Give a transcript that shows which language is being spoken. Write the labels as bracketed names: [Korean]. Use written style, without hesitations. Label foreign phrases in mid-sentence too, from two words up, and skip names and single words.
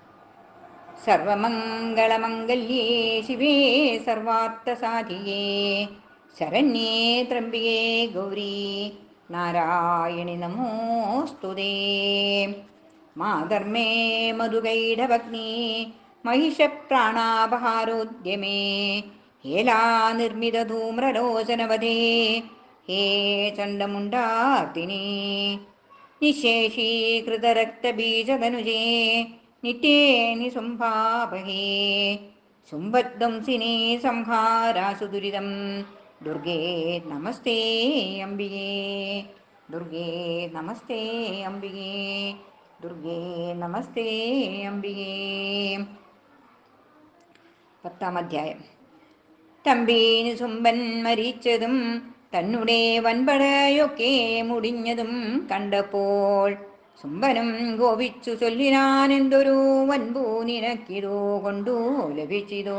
[Sanskrit] സർവമംഗളമംഗല്യേ ശിവേ സർവാർത്ഥസാധികേ ശരണ്യേ ത്രംബികേ ഗൗരീ നാരായണി നമോസ്തുതേ. മാധർമ്മേ മധുകൈഢഭഗ്നീ महिषप्राणापहारोद्यमे हेलानिर्मितधूम्रलोचनवधे हे चण्डमुण्डार्तिनि निःशेषीकृतरक्तबीजतनुजे नित्ये निसुम्भापहे शुम्भध्वंसिनी संहारासु दुरितं दुर्गे नमस्ते अम्बिके दुर्गे नमस्ते अम्बिके दुर्गे नमस्ते अम्बिके. [Malayalam] 10-ാം അധ്യായം. തമ്പീന് സുംബൻ മരിച്ചതും തന്നുടെ വൻപടയൊക്കെ മുടിഞ്ഞതും കണ്ടപ്പോൾ സുംബനും കോപിച്ചു ചൊല്ലിനാൻ, എന്തൊരു വൻപൂ നിനക്കിതോ കൊണ്ടു ലഭിച്ചിതോ?